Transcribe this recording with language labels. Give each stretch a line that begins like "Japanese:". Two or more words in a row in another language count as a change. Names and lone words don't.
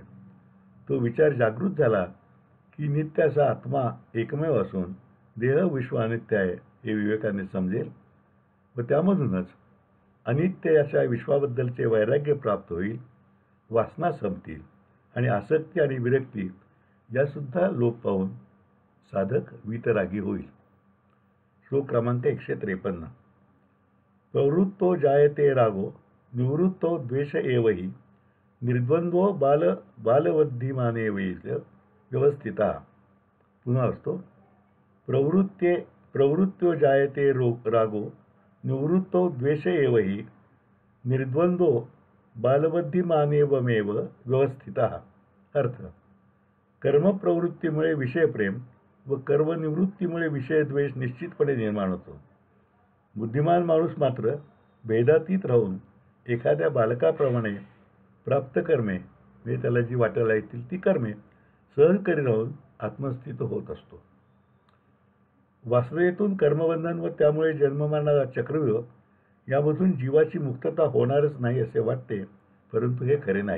Marathi: तो विचार जागृत झाला की नित्य असा आत्मा एकमेव असून देह विश्व अनित्य आहे हे विवेकाने समजेल व त्यामधूनच अनित्य अशा विश्वाबद्दलचे वैराग्य प्राप्त होईल. वासना संपतील आणि आसक्ती आणि विरक्ती यासुद्धा लोप पाहून साधक वीतरागी होईल. श्लोक क्रमांक 153.
Sanskrit: प्रवृत्तो जायते रागो निवृत्तो द्वेष एवही निर्द्वंद्वो बालवद्धिमानेवैच व्यवस्थिता.
Marathi: पुन्हा असतो:
Sanskrit: प्रवृत्त्यो जायते रागो निवृत्तो द्वेष एवही निर्द्वंद्वो बालवद्धिमानेवमेव व्यवस्थिता.
Marathi: अर्थ: कर्मप्रवृत्तीमुळे विषयप्रेम व कर्मनिवृत्तीमुळे विषयद्वेष निश्चितपणे निर्माण होतो. बुद्धिमान माणूस मात्र भेदातीत राहून एखाद्या बालकाप्रमाणे प्राप्त कर्मे म्हणजे त्याला जी वाटायला येतील ती कर्मे सहज करी राहून आत्मस्थित होत असतो. वासनेतून कर्मबंधन व त्यामुळे जन्ममरणाचा चक्रव्यूह यामधून जीवाची मुक्तता होणारच नाही असे वाटते, परंतु हे खरे नाही.